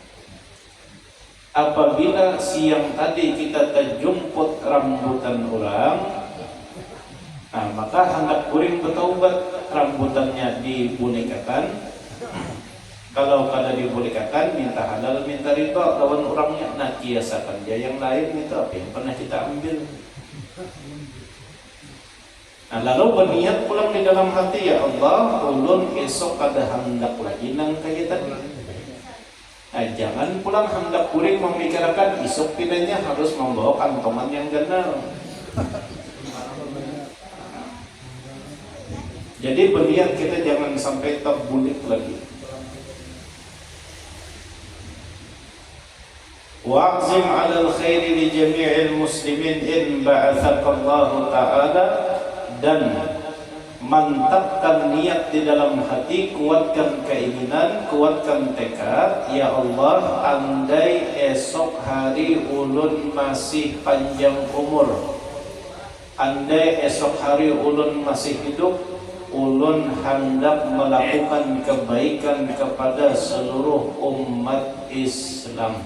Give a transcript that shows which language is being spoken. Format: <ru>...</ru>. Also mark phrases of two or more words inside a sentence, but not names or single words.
<bjn>Apabila siang tadi kita terjumput rambutan orang, nah maka hendak kuring bertaubat, rambutannya dibolehkan. Kalau kada dibolehkan, minta halal, minta riba lawan orangnya. Nah, kiasakan dia yang lain itu apa yang pernah kita ambil. Nah, lalu berniat pulang di dalam hati,</bjn> <ar>يا الله,</ar> <bjn>ulun esok kada hendak lagi nang kaya tadi. Nah, jangan pulang hendak kuring memikirkan esok pinanya harus membawa kantongan yang benar. Jadi berniat kita jangan sampai terbulik lagi.</bjn> <ar>واعزم على الخير لجميع المسلمين إن بعثك الله تعالى,</ar> <bjn>dan mantapkan niat di dalam hati, kuatkan keinginan, kuatkan tekad.</bjn> <ar>يا الله,</ar> <bjn>andai esok hari ulun masih panjang umur, andai esok hari ulun masih hidup, ulun hendak melakukan kebaikan kepada seluruh umat Islam.</bjn>